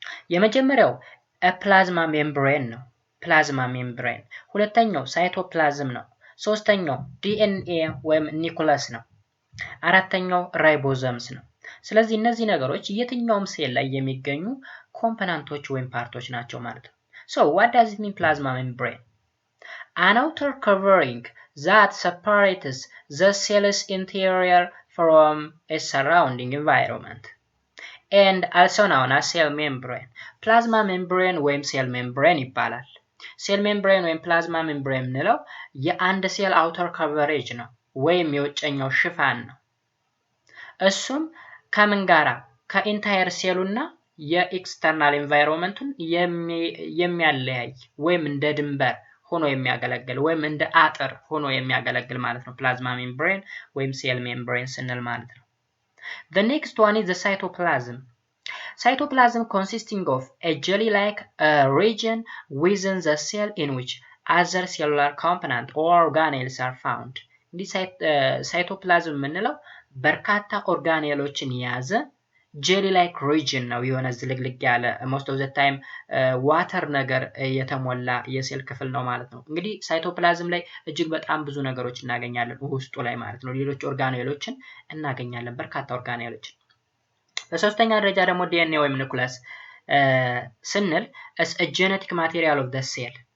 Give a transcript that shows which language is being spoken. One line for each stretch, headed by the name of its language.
Amharic: የመጀመሪያው ፕላዝማ ሜምብሬን ነው። ፕላዝማ ሜምብሬን። ሁለተኛው ሳይቶፕላዝም ነው። ሶስተኛው ዲኤንኤ ወይም ኒኩለስ ነው። አራተኛው ራይቦዘምስ ነው። ስለዚህ እነዚህ ነገሮች የትኛውም ሴል ላይ የሚገኙ ኮምፖነንቶች ወይም ፓርቶች ናቸው ማለት ነው።
English: so what does it mean plasma membrane? An outer covering that separates the cell's interior from its surrounding environment and also known as cell membrane.
Amharic: plasma membrane ወይም cell membrane ይባላል። ሴል ሜምብሬን ወይም ፕላዝማ ሜምብሬን ነው የአንድ ሴል አውተር ከቨሬጅ ነው ወይም የውጨኛው ሽፋን ነው። እሱም ከምን ጋራ ከኢንታየር ሴሉና የኤክስተርናል ኤንቫይሮንመንቱን የሚያለያይ ወይም እንደ ድንበር ሆኖ የሚያገለግል ወይም እንደ አጥር ሆኖ የሚያገለግል ማለት ነው ፕላዝማ ሜምብሬን ወይም ሴል ሜምብሬን ስንል ማለት ነው።
English: the next one is the cytoplasm. Cytoplasm consisting of a jelly-like region within the cell in which other cellular components or organelles are found.
Amharic: This cytoplasm የምንለው በርካታ ኦርጋኔሎችን የያዘ jelly-like region ነው። የሆነ ዝልግልግ ያለ
English: most of the time
Amharic: ዋተር ነገር የተሞላ የሴል ክፍል ነው ማለት ነው። እንግዲህ ሳይቶፕላዝም ላይ እጅግ በጣም ብዙ ነገሮች እናገኛለን ውስጡ ላይ ማለት ነው። ሌሎች ኦርጋኔሎችን እናገኛለን፣ በርካታ ኦርጋኔሎችን። በሶስተኛ ደረጃ ደግሞ ዲኤንኤ ወይም ኒኩለስ ስንል
English: as a genetic material of the cell.